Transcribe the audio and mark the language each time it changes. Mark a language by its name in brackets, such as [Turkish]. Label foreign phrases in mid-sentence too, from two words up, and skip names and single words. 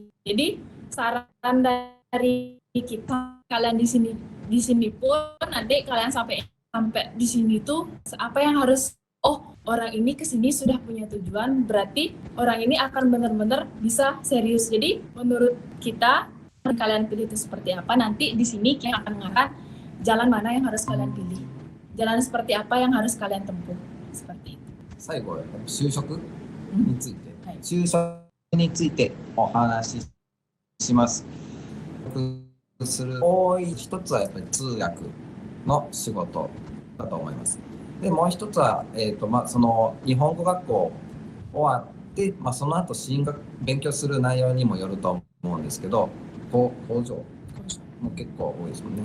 [Indonesian] Jadi saran dari kita, kalian di sini pun nanti kalian sampai di sini tuh apa yang harus, oh orang ini kesini sudah punya tujuan, berarti orang ini akan benar-benar bisa serius. Jadi menurut kita kalian pilih itu seperti apa, nanti di sini kita akan mengarahkan jalan mana yang harus kalian pilih, jalan seperti apa yang harus kalian tempuh, seperti itu. [Japanese] 最後は就職について、就職についてお話しします。する多い一つはやっぱり通訳の仕事だと思います。でもう一つは、その日本語学校終わって、その後勉強する内容にもよると思うんですけど、工場も結構多いですもんね。